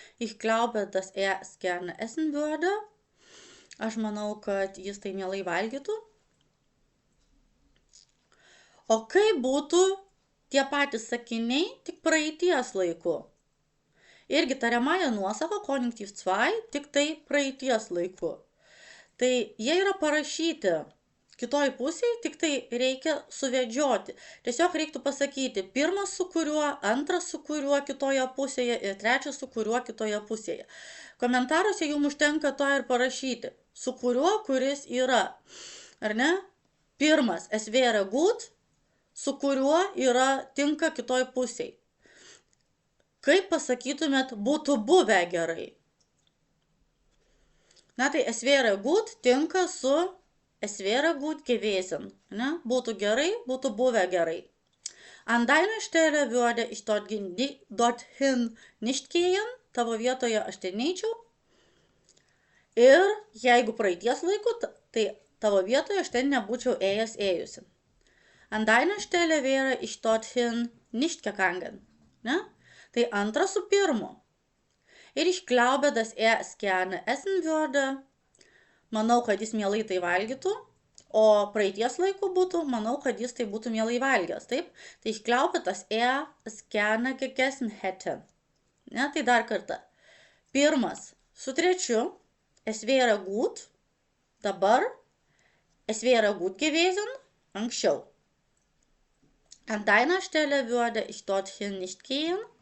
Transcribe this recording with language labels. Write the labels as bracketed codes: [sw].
[de] Ich glaube, dass es gerne essen würde. [lt] Aš manau, kad jis tai mielai valgytų. O kaip būtų tie patys sakiniai, tik praeities laiku? Irgi tariamąją nuosavą konjunktyv 2, tik tai praeities laiku. Tai jie yra parašyti kitoj pusėje, tik tai reikia suvedžioti. Tiesiog reiktų pasakyti pirmas su kuriuo, antras su kuriuo kitoje pusėje ir trečias su kuriuo kitoje pusėje. Komentaruose jums užtenka to ir parašyti, su kuriuo kuris yra. Ar ne? Pirmas, [de] es wäre gut, [lt] su kuriuo yra tinka kitoj pusėje. Kaip pasakytumėt, būtų buvę gerai? Na tai [de] es wäre gut [lt] tinka su [de] es wäre gut gewesen. [lt] Ne? Būtų gerai, būtų buvę gerai. [de] An deiner Stelle würde ich dorthin nicht gehen. [lt] Tavo vietoje aš ten neičiau. Ir jeigu praeities laiku, tai tavo vietoje aš ten nebūčiau ėjusi. [de] An deiner Stelle wäre ich dorthin nicht gegangen. [lt] Ne? Tai antras su pirmu. Ir [de] ich glaube, dass es gerne essen würde. [lt] Manau, kad jis mielai tai valgytų. O praeities laiku būtų, manau, kad jis tai būtų mielai valgęs. Taip? Tai [de] ich glaube, dass es gerne gegessen hätte. [lt] Ne? Tai dar kartą. Pirmas su trečiu. [de] Es wäre gut. [lt] Dabar. [de] Es wäre gut gewesen. [lt] Anksčiau. [de] An deiner Stelle würde ich dorthin nicht gehen.